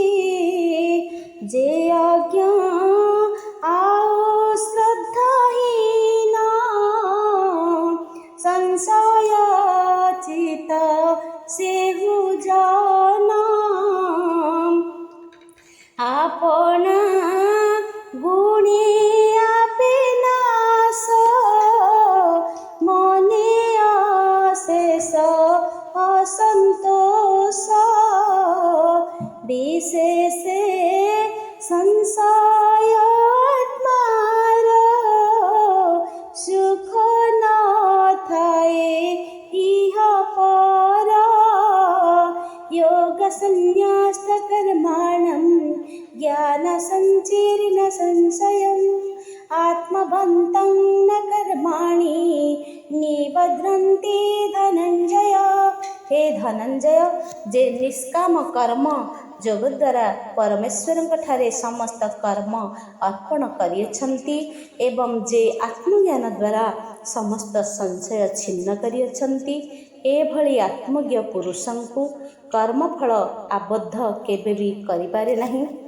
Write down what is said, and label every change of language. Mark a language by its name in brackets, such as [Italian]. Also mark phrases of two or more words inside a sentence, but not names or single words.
[Odia] ଯେ ଅଜ୍ଞ ଆଉ ଶ୍ରଦ୍ଧାହୀନ ସଂଶୟଚିତ ସେହୁ ଜନ, ଆପଣା ଗୁଣି ଆପେ ନାଶ, ମନେ ଅଶେଷ ଅସନ୍ତୋଷ। ବିଶେଷେ ସଂଶୟ ଆତ୍ମାର ସୁଖ ନଥାଏ ଇହ ପର। [Sanskrit] योग संन्यास्त कर्माणं ज्ञान संचीर्ण संशयम्, आत्मवन्तं न कर्माणि निबध्नन्ति धनञ्जय। [Odia] ହେ ଧନଞ୍ଜୟ, ଯେ ନିଷ୍କାମ କର୍ମ ଯୋଗ ଦ୍ୱାରା ପରମେଶ୍ୱରଙ୍କ ଠାରେ ସମସ୍ତ କର୍ମ ଅର୍ପଣ କରିଅଛନ୍ତି ଏବଂ ଯେ ଆତ୍ମଜ୍ଞାନ ଦ୍ୱାରା ସମସ୍ତ ସଂଶୟ ଛିନ୍ନ କରିଅଛନ୍ତି, ଏଭଳି ଆତ୍ମଜ୍ଞ ପୁରୁଷଙ୍କୁ କର୍ମଫଳ ଆବଦ୍ଧ କେବେ ବି କରିପାରେ ନାହିଁ।